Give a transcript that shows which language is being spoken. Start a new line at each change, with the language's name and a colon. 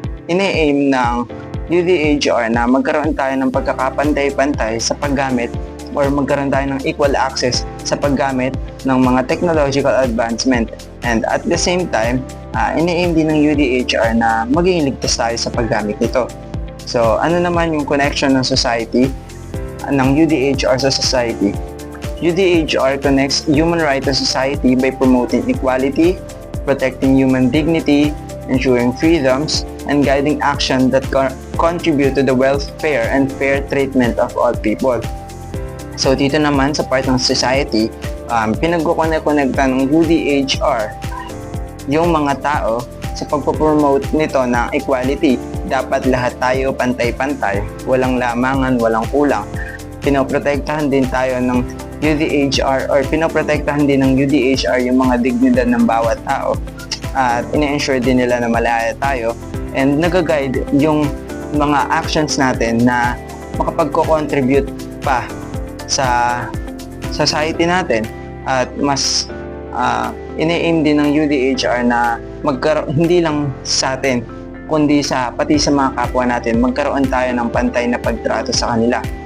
Filipino: Ine-aim ng UDHR na magkaroon tayo ng pagkakapantay-pantay sa paggamit or magkaroon tayo ng equal access sa paggamit ng mga technological advancement.
English: And at the same time,
Filipino: ine-aim din ng UDHR na maging ligtas tayo sa paggamit nito. So, ano naman yung connection ng society, ng UDHR sa society?
English: UDHR connects human rights to society by promoting equality, protecting human dignity, ensuring freedoms, and guiding action that contribute to the welfare and fair treatment of all people.
Filipino: So dito naman sa part ng society, pinagkukonekta ng UDHR yung mga tao sa pagpopromote nito ng equality. Dapat lahat tayo pantay-pantay, walang lamangan, walang kulang. Pinoprotektahan din tayo ng UDHR or pinoprotektahan din ng UDHR yung mga dignidad ng bawat tao at ine-ensure din nila na malaya tayo and nag-guide yung mga actions natin na makapagko-contribute pa sa society natin at mas ine-aim din ng UDHR na hindi lang sa atin kundi pati sa mga kapwa natin magkaroon tayo ng pantay na pagtrato sa kanila.